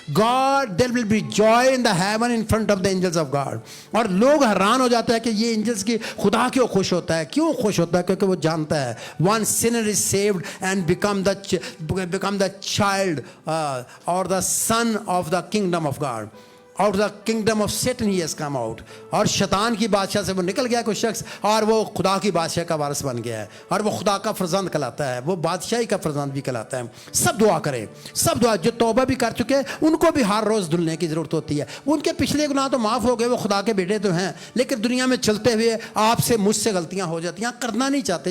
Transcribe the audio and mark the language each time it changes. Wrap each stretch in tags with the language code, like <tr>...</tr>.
<en>God, there will be joy in the heaven in front of the angels of God.</en> <hi>और लोग हैरान हो जाते हैं कि ये एंजल्स की खुदा क्यों खुश होता है. क्यों खुश होता है? क्योंकि वो जानता है</hi> <en>One sinner is saved and become the child और the son of the kingdom of God. Out of the kingdom of Satan he has come out.</en> <hi>और शैतान की बादशाह से वो निकल गया कोई शख्स, और वो खुदा की बादशाह का वारिस बन गया है, और वो खुदा का फरजंद कहलाता है, वो बादशाही का फरजंद भी कहलाता है. सब दुआ करें, सब दुआ. जो तौबा भी कर चुके हैं उनको भी हर रोज़ धुलने की ज़रूरत होती है. उनके पिछले गुनाह तो माफ़ हो गए, वो खुदा के बेटे तो हैं, लेकिन दुनिया में चलते हुए आपसे मुझसे गलतियाँ हो जाती हैं, करना नहीं चाहते.</hi>